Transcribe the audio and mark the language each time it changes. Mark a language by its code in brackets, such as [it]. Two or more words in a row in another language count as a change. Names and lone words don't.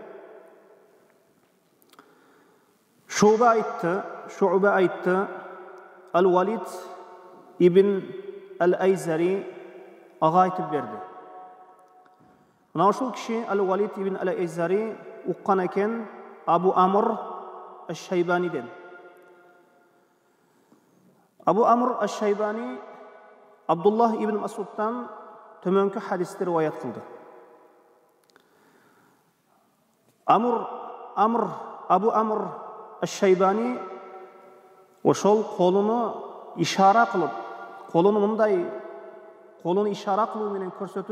[ky] Шуба айтты, Ал-Валид ибн Ал-Айзари ага айтып берди. Мына ушул киши Ал-Валид ибн Ал-Айзари уккан экен Абу Амр Аш-Шайбаниден. Абу Амр Аш-Шайбани Абдуллах ибн Масудтан төмөнкү хадисти риваят кылды. Абу Амр Аш-Шайбани ошол колуну ишара кылып, колуну ишара кылуу менен көрсөтүү